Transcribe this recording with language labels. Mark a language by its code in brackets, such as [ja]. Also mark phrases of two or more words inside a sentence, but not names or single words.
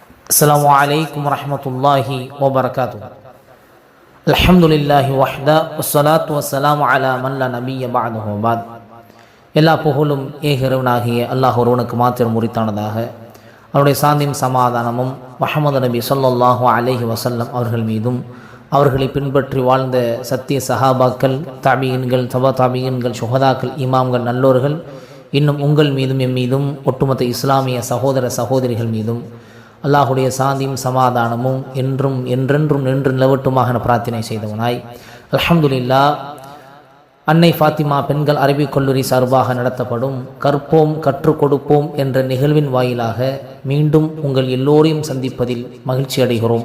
[ar] السلام عليكم ورحمة الله وبركاته. الحمد لله وحده والصلاة والسلام على من لا نبي بعده بعد. [ta] எல்லா புகழும் ஏகரவனாகிய அல்லாஹ் ஒருவனுக்கு மாத்திரம் உரித்தானதாக. அவருடைய சாந்தியும் சமாதானமும் முஹம்மது நபி [ar] صلى الله عليه وسلم [ta] அவர்கள் மீதும் அவர்களை பின்பற்றி வாழ்ந்த சத்திய சஹாபாக்கள், தாபியீன்கள், தபா தாபியீன்கள், சுஹதாக்கள், இமாம்கள், நல்லோர்கள், இன்னும் உங்கள் மீதும் எம் மீதும் ஒட்டுமொத்த இஸ்லாமிய சகோதர சகோதரிகள் மீதும் அல்லாஹுடைய சாந்தியும் சமாதானமும் என்றும் என்றென்றும் நின்று நிலவட்டுமாக பிரார்த்தனை செய்தவனாய், அல்ஹம்துலில்லாஹ், அன்னை ஃபாத்திமா பெண்கள் அரபிக் கல்லூரி சார்பாக நடத்தப்படும் கற்போம் கற்றுக் கொடுப்போம் என்ற நிகழ்வின் வாயிலாக மீண்டும் உங்கள் எல்லோரையும் சந்திப்பதில் மகிழ்ச்சி அடைகிறோம்.